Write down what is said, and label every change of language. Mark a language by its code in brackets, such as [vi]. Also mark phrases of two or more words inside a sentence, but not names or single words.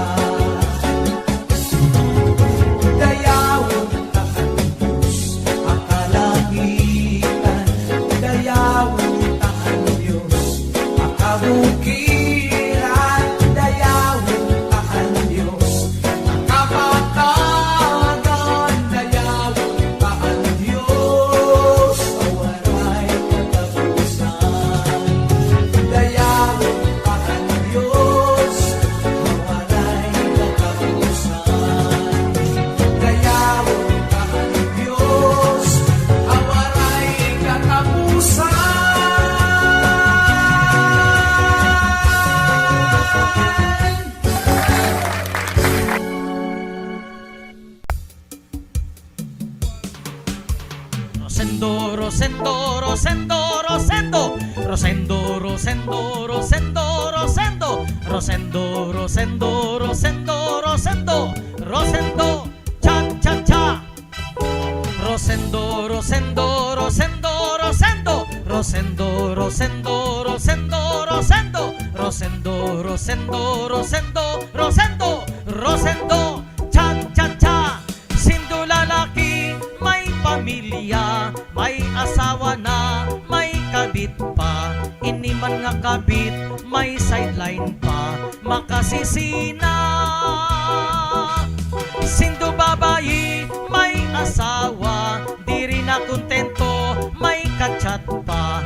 [ceb] Dayawon takan Diyos, ang kalangitan, dayawon takan Diyos, ang kabukiran, dayawon takan Diyos, ang kapatagan, dayawon takan Diyos, walay katapusan. Dayawon takan Diyos, walay katapusan. Dayawon takan Diyos, walay katapusan. Rosendo, Rosendo, Rosendo, Rosendo, Rosendo, Rosendo, Rosendo, Rosendo, Rosendo, Rosendo, Rosendo, Rosendo, Rosendo, cha cha cha. Rosendo, Rosendo, Rosendo, Rosendo, Rosendo, Rosendo, Rosendo, Rosendo, Rosendo, Rosendo, Rosendo, Rosendo, Rosendo, cha cha cha. [hil] Sindo lalaki, may pamilya, may asawa na, may kabit pa. Ini man nga kabit, may sideline pa, makasisina. Sindo babayi, may asawa, [tl] di rin na kontento, [hil] may kachat pa.